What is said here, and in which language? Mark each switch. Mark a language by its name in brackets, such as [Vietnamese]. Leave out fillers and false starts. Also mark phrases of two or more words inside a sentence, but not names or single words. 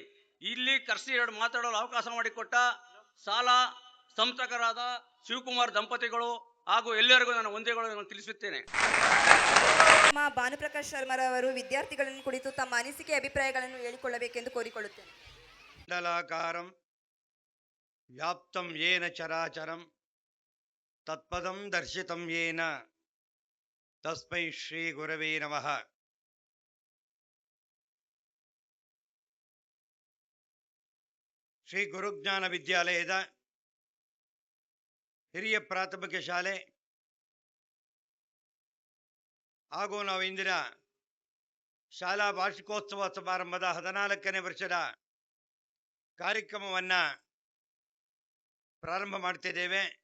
[Kannada] ಇಲ್ಲಿ ಕರೆಸಿ ಎರಡು ಮಾತಾಡಲು ಅವಕಾಶ ಮಾಡಿಕೊಟ್ಟ ಶಾಲಾ ಸಂಸ್ಥಕರಾದ ಶಿವಕುಮಾರ್ ದಂಪತಿಗಳು ಹಾಗೂ ಎಲ್ಲರಿಗೂ ನಾನು ವಂದನೆಗಳನ್ನು ತಿಳಿಸುತ್ತೇನೆ. ಭಾನುಪ್ರಕಾಶ್ ಶರ್ಮರವರು ವಿದ್ಯಾರ್ಥಿಗಳನ್ನು ಕುರಿತು ತಮ್ಮ ಅನಿಸಿಕೆ ಅಭಿಪ್ರಾಯಗಳನ್ನು ಹೇಳಿಕೊಳ್ಳಬೇಕೆಂದು ಕೋರಿಕೊಳ್ಳುತ್ತೇನೆ. [Sanskrit] ಮಂಡಲಾಕಾರಂ ವ್ಯಾಪ್ತಂ ಯೇನ ಚರಾಚರಂ ತತ್ಪದಂ ದರ್ಶಿತಂ ಯೇನ ತಸ್ಮೈ ಶ್ರೀ ಗುರವೇ ನಮಃ. [Kannada] ಶ್ರೀ ಗುರುಜ್ಞಾನ ವಿದ್ಯಾಲಯದ ಹಿರಿಯ ಪ್ರಾಥಮಿಕ ಶಾಲೆ ಹಾಗೂ ನಾವು ಇಂದಿನ ಶಾಲಾ ವಾರ್ಷಿಕೋತ್ಸವ ಸಮಾರಂಭದ 14ನೇ ವರ್ಷದ ಕಾರ್ಯಕ್ರಮವನ್ನು ಪ್ರಾರಂಭ ಮಾಡ್ತಿದ್ದೇವೆ.